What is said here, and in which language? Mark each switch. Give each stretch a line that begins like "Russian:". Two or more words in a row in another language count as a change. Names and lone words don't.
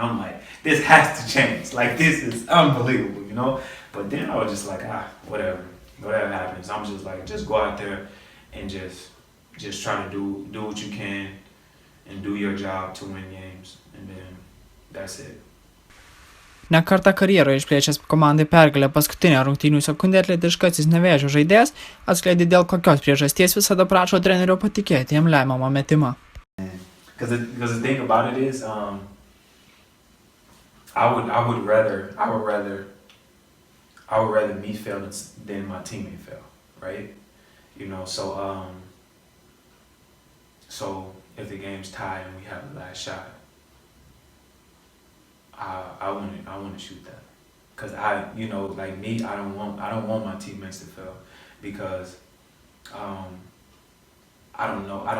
English: I'm like, this has to change. Like this is unbelievable, you know. But then I was just like, whatever happens. I'm just like, just go out there and just try to do what you can and do your job to win games, and then that's it.
Lithuanian: Ne kartą karjeroje išplėšęs komandai pergalę paskutinę rungtynių sekundę atletiškasis Nevėžio žaidėjas atskleidė, dėl kokios priežasties visada prašo trenerio patikėti jam lemiamą metimą.
English: Because the thing about it is, I would rather me fail than my teammate fail, right? You know, so if the game's tied and we have the last shot, I want to shoot that, cause you know, like me, I don't want my teammates to fail, because I don't know.